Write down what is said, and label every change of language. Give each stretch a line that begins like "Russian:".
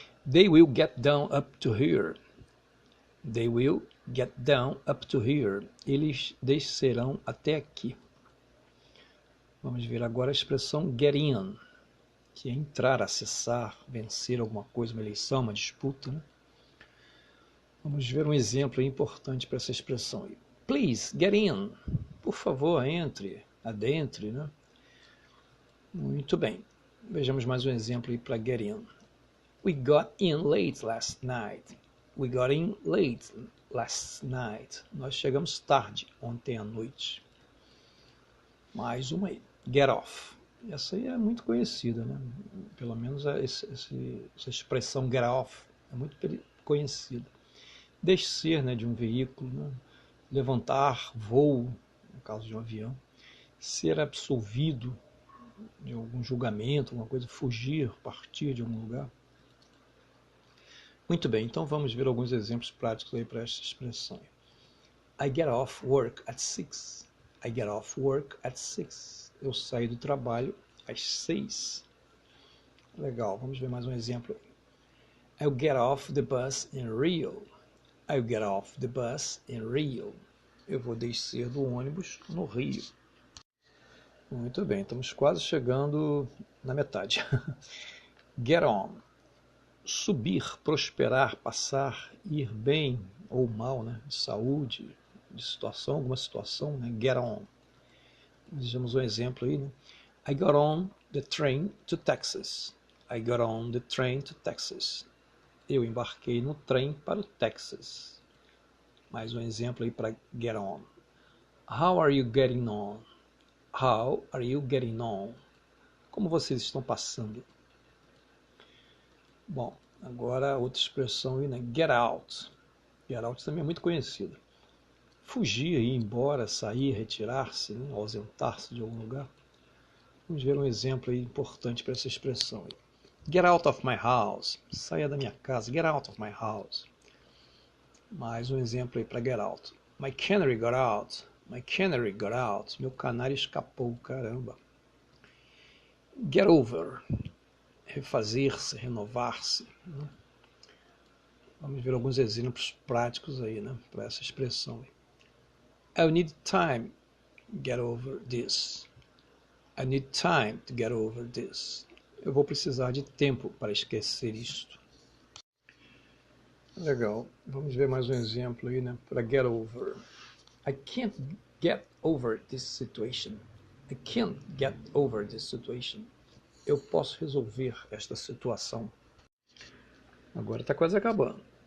English: They will get down up to here. They will get down up to here.
Portuguese: Eles descerão até aqui. Vamos ver agora a expressão get in, que é entrar, acessar, vencer alguma coisa, uma eleição, uma disputa, né? Vamos ver um exemplo importante para essa expressão aí.
English: Please, get in.
Portuguese: Por favor, entre, adentre, né? Muito bem. Vejamos mais um exemplo aí para get in.
English: We got in late last night. We got in late last night.
Portuguese: Nós chegamos tarde ontem à noite. Mais uma aí. Get off. Essa aí é muito conhecida, né? Pelo menos essa expressão get off é muito conhecida. Descer, né, de um veículo, né? Levantar, voo, no caso de um avião. Ser absolvido de algum julgamento, alguma coisa, fugir, partir de algum lugar. Muito bem, então vamos ver alguns exemplos práticos aí para essa expressão.
English: I get off work at 6. I get off work at 6.
Portuguese: Eu saio do trabalho às 6. Legal, vamos ver mais um exemplo.
English: I'll get off the bus in Rio. I'll get off the bus in Rio.
Portuguese: Eu vou descer do ônibus no Rio. Muito bem, estamos quase chegando na metade. Get on. Subir, prosperar, passar, ir bem ou mal, né? De saúde, de situação, alguma situação, né? Get on. Vejamos um exemplo aí, né?
English: I got on the train to Texas. I got on the train to Texas.
Portuguese: Eu embarquei no trem para o Texas. Mais um exemplo aí para get on.
English: How are you getting on? How are you getting on?
Portuguese: Como vocês estão passando? Bom, agora outra expressão aí, né? Get out. Get out também é muito conhecida. Fugir, ir embora, sair, retirar-se, né? Ausentar-se de algum lugar. Vamos ver um exemplo aí importante para essa expressão aí.
English: Get out of my house.
Portuguese: Saia da minha casa.
English: Get out of my house.
Portuguese: Mais um exemplo aí para get out.
English: My canary got out. My canary got out.
Portuguese: Meu canário escapou, caramba.
English: Get over.
Portuguese: Refazer-se, renovar-se. Né? Vamos ver alguns exemplos práticos aí, né, para essa expressão.
English: I need time to get over this. I need time to get over this.
Portuguese: Eu vou precisar de tempo para esquecer isto. Legal. Vamos ver mais um exemplo aí, né, para get over.
English: I can't get over this situation. I can't get over this situation.
Portuguese: Eu posso resolver esta situação. Agora está quase acabando.